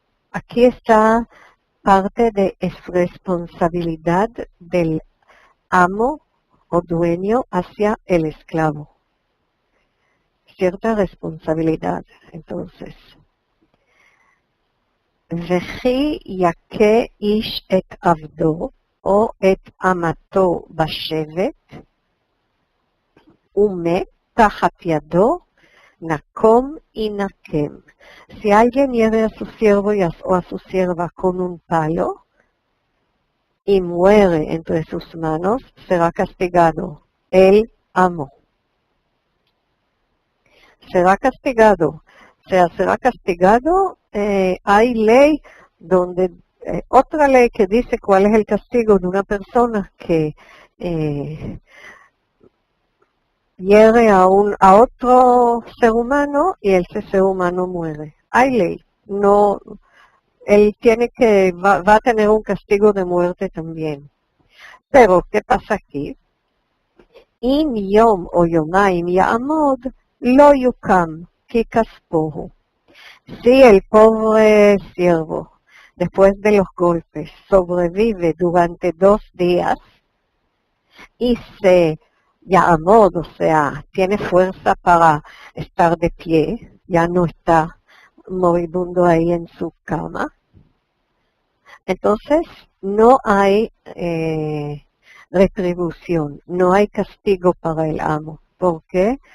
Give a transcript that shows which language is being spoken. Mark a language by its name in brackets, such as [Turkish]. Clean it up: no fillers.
[Spanish] Aquí está parte de responsabilidad del amo o dueño hacia el esclavo. Cierta responsabilidad, entonces. [Hebrew] וכי יכה איש את עבדו או את אמתו בשבט ומת תחת ידו, נקום ינקם. [Spanish] Si alguien hiere a su siervo o a su sierva con un palo y muere entre sus manos, será castigado el amo. Será castigado. O sea, será castigado. Hay ley donde, otra ley que dice cuál es el castigo de una persona que hiere a otro ser humano y ese ser humano muere. Hay ley. No, él va a tener un castigo de muerte también. Pero, ¿qué pasa aquí? [Hebrew] אם יום או יומיים יעמוד, לא יוקם, כי כספו הוא. [Spanish] Si el pobre siervo, después de los golpes, sobrevive durante 2 días y se ya'amod, o sea, tiene fuerza para estar de pie, ya no está moribundo ahí en su cama, entonces no hay retribución, no hay castigo para el amo. ¿Por qué?